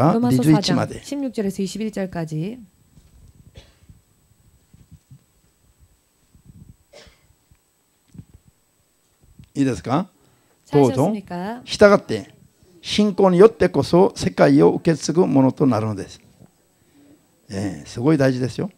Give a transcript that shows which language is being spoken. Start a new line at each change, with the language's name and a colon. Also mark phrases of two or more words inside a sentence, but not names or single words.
Korean: 로마서
Japanese: 21 ま
Korean: 4장
Japanese: で。
Korean: 16절에서 21절까지
Japanese: いいですか。どうぞ。
Korean: 찾으셨습니까?
Japanese: したがって信仰によってこそ世界を受け継ぐものとなるのです。すごい大事ですよ。